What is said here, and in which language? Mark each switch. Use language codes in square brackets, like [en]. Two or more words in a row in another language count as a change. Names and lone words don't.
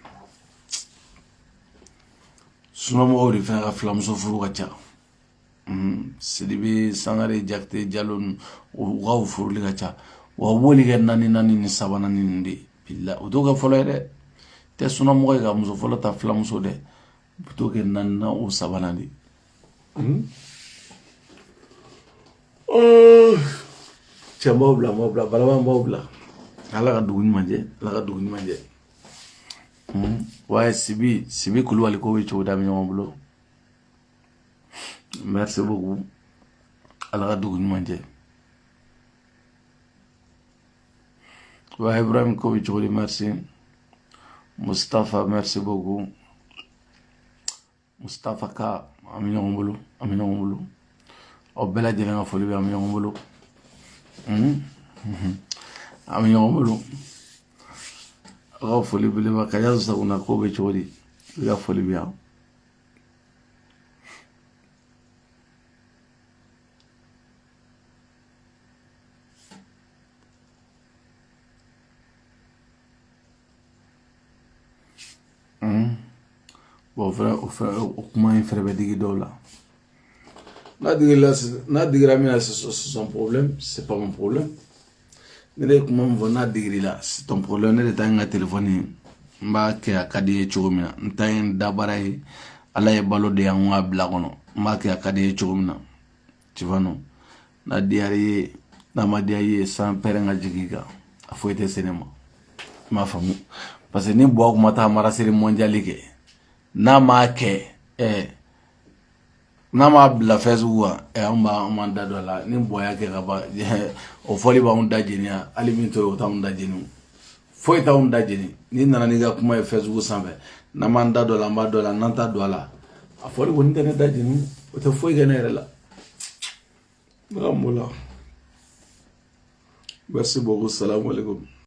[bm] sunamɔgɔw de fana ka filamuso furu ka ca Sidibe Sangare Jakite Jalo u ka furuli ka ca wa u b'oli kɛ naani ni sabanan ni de bilahi o t'o kɛ fɔlɔ ye dɛ tɛ sunamɔgɔ ye ka muso fɔlɔ ta filamuso dɛ u bɛ t'o kɛ naani o sabanan de cɛ n b'aw bila balaba n b'aw bila ala ka dugu ɲuman jɛ ala ka dugu ɲuman jɛ ouais Sibi Kulubali ko bɛ cogo da bɛ ɲɔgɔn bolo [fr] merci beaucoup [bm] ala ka dugu ɲuman jɛ ouais Ibrahim ko bɛ cogo di merci Mustafa [fr] merci beaucoup [bm] Mustafa ka an bɛ ɲɔgɔn bolo aw bɛɛ lajɛlen ka foli bɛ an bɛ ɲɔgɔn bolo an bɛ ɲɔgɔn bolo aw ka foli belebeleba Kaja Saguna ko bɛ cogo di i ka foli bɛ yan bon o kuma in fɛrɛ bɛ digi dɔw la n'a digira min na [fr] c'est son problème c'est pas mon problème [bm] ne de kuma min fɔ n'a digirila [fr] c'est ton problème [bm] ne de taa n ka téléphone n b'a kɛ a ka di ye cogo min na n ta ye dabara ye ala ye balo de yan n k'a bila kɔnɔ n b'a kɛ a ka di ye cogo min na [fr] tu vois [bm] non n'a diyara i ye n'a ma diya i ye san pɛrɛn ka jigin i kan a foyi tɛ se ne ma i m'a faamu [fr] parce que [bm] ni Buwa kuma taa marasiri mondial kɛ n'a m'a kɛ n'a m'a bila Facebook kan an b'an da dɔ la ni Buwa y'a kɛ ka ban o fɔli b'anw da jeni hali min to yen o t'anw da jeni foyi t'anw da jeni n'i nana n'i ka kuma ye Facebook sanfɛ n'an m'an da dɔ la an b'a dɔ la n'an t'a dɔ la a fɔli kɔni tɛ ne da jeni o tɛ foyi kɛ ne yɛrɛ la ne ka m'o la [fr] merci beaucoup [ar] salam alaikum